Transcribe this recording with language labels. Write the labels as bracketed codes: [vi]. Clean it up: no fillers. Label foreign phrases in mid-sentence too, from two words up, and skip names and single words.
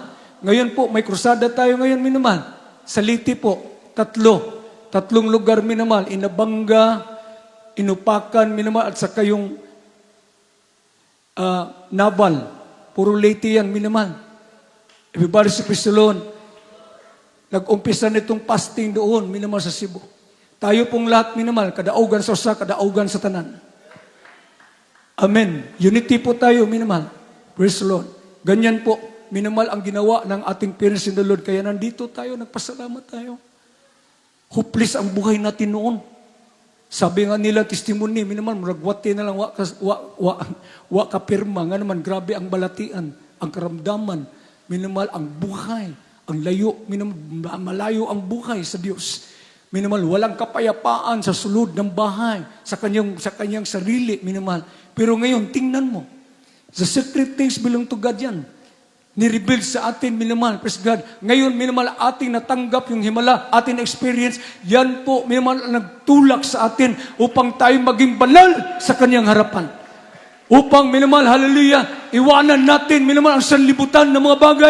[tl] Ngayon po, may krusada tayo ngayon, minimal. Sa Liti po, 3 lugar, minamahal, Inabanga, Inupakan, minamahal, at saka yung Naval. Puro Leyte yan, minamahal. Everybody sa Pistolon. Nag-umpisa nitong fasting doon, minamahal, sa Cebu. Tayo pong lahat, minamahal, [ceb] kadaugan sa usa, kadaugan sa tanan. [tl] Amen. Unity po tayo, minamahal. [en] Praise the Lord. [tl] Ganyan po. minamahal ang ginawa ng ating [en] parents in the Lord. [tl] Kaya nandito tayo, nagpasalamat tayo. Hopeless ang buhay natin noon. Sabi nga nila, testimony, minamahal, [ceb] muragwate na lang, wa kapirma, [tl] nga naman, grabe ang balatian, ang karamdaman, minamahal ang buhay, ang layo, malayo ang buhay sa Diyos. Minamahal, walang kapayapaan sa sulod ng bahay, sa kanyang sarili, minamahal. Pero ngayon, tingnan mo, [en] the secret things belong to God yan. [tl] Ni-reveal sa atin, minamahal, [en] praise God. [tl] Ngayon, minamahal, ating natanggap yung himala, ating experience, yan po, minamahal, nagtulak sa atin upang tayo maging banal sa kanyang harapan. Upang, minamahal, hallelujah, iwanan natin, minamahal, ang sanlibutan ng mga bagay.